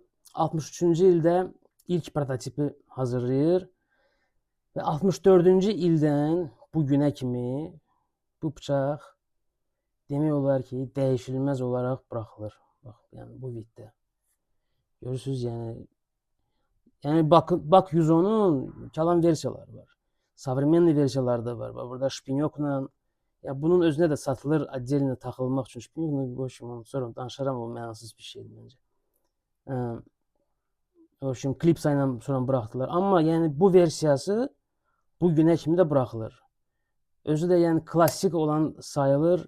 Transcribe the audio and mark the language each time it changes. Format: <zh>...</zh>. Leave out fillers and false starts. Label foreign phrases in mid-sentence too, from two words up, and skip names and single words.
<az>63-cü ildə ilk prototipi hazırlayır və 64-cü ildən bu günə kimi bu bıçaq demək olar ki, dəyişilməz olaraq buraxılır. Bax, yəni bu viddə.</az> <tr>Görürsüz yani bak 110'un kalan versiyaları var.</tr> <az>Современный versiyaları da var. Bak burada şpinyokla ya bunun özüne də satılır, отдельно taxılmaq üçün şpinyokla boşum onu sonra danışaram o mənasız bir şeydir məncə. O şimdi klipsa ilə sonra buraxdılar. Amma yəni bu versiyası bu günə kimi də buraxılır. Özü də yəni klassik olan sayılır.</az>